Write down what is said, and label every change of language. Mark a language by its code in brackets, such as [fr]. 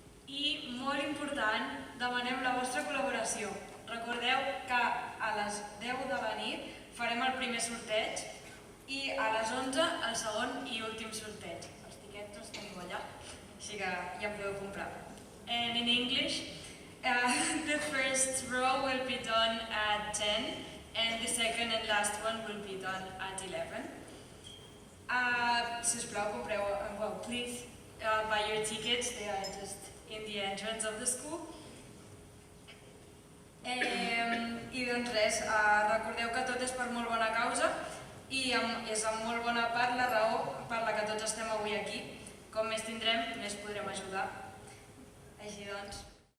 [ca] I, molt important, demanem la vostra col·laboració. Recordeu que a les 10 de la nit farem el primer sorteig i a les 11 el segon i últim sorteig. Els tiquets els teniu allà, així que ja em podeu comprar. [en] And in English, the first row will be done at 10 and the second and last one will be done at 11. [ca] Si us plau, compreu, [en] please buy your tickets, they are just in the entrance of the school. [ca] I doncs res, recordeu que tot és per molt bona causa i és en molt bona part la raó per la que tots estem avui aquí. Com més tindrem, més podrem ajudar. Així doncs...